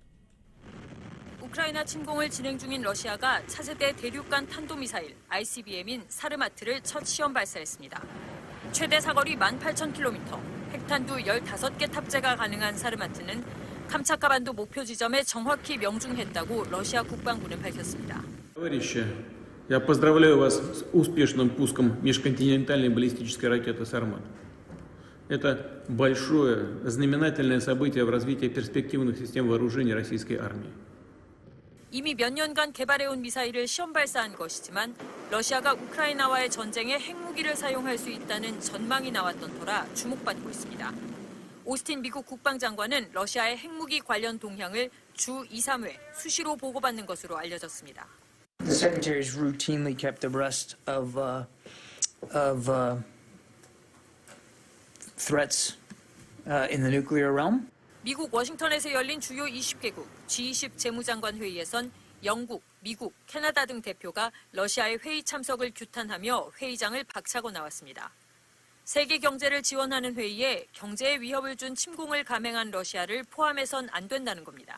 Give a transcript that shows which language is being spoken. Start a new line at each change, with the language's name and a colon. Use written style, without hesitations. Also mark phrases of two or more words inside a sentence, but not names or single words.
Korean: 우크라이나 침공을 진행 중인 러시아가 차세대 대륙간 탄도미사일 ICBM인 사르마트를 첫 시험 발사했습니다. 최대 사거리 18,000km, 핵탄두 15개 탑재가 가능한 사르마트는 감차카반도 목표 지점에 정확히 명중했다고 러시아 국방부는 밝혔습니다.
Russian: Я поздравляю вас с успешным пуском межконтинентальной баллистической ракеты «Сармат». Это большое, знаменательное событие в развитии перспективных систем вооружений российской армии.
Korean: 이미 몇 년간 개발해온 미사일을 시험 발사한 것이지만 러시아가 우크라이나와의 전쟁에 핵무기를 사용할 수 있다는 전망이 나왔던 터라 주목받고 있습니다. 오스틴 미국 국방장관은 러시아의 핵무기 관련 동향을 주 2, 3회 수시로 보고받는 것으로 알려졌습니다.
English: The Secretary is routinely kept abreast of threats in the nuclear realm.
Korean: 미국 워싱턴에서 열린 주요 20개국 G20 재무장관 회의에선 영국, 미국, 캐나다 등 대표가 러시아의 회의 참석을 규탄하며 회의장을 박차고 나왔습니다. 세계 경제를 지원하는 회의에 경제에 위협을 준 침공을 감행한 러시아를 포함해선 안 된다는 겁니다.